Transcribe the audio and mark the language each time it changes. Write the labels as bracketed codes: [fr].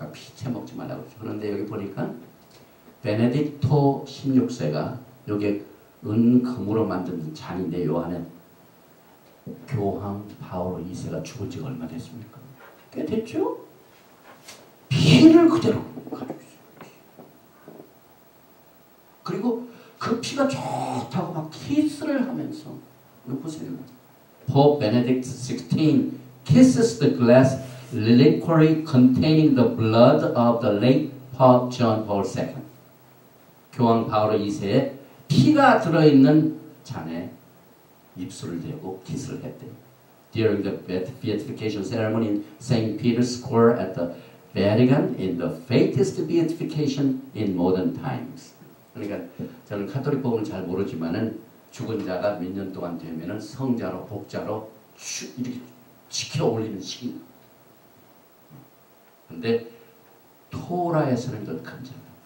[ko] 아까 피채 먹지 말라고 했죠. 그런데 여기 보니까 베네딕토 16세가 여기 은금으로 만든 잔인데 요 안에 교황 바오로 2세가 죽은 지가 얼마 됐습니까? 꽤 됐죠? 피를 그대로 가지고 있어요. 그리고 그 피가 좋다고 막 키스를 하면서 이거 보세요. [en] Pope Benedict XVI kisses the glass reliquary containing the blood of the late Pope John Paul II. [ko] 교황 바오로 2세에 피가 들어있는 잔에 입술을 대고 키스를 했대요. [en] During the beatification ceremony in St. Peter's Square at the Vatican in the faintest beatification in modern times. [ko] 그러니까 저는 카톨릭 법을 잘 모르지만은 죽은 자가 몇 년 동안 되면은 성자로 복자로 이렇게 지켜 올리는 시기입니다. 근데 토라에서는 이건 금지합니다.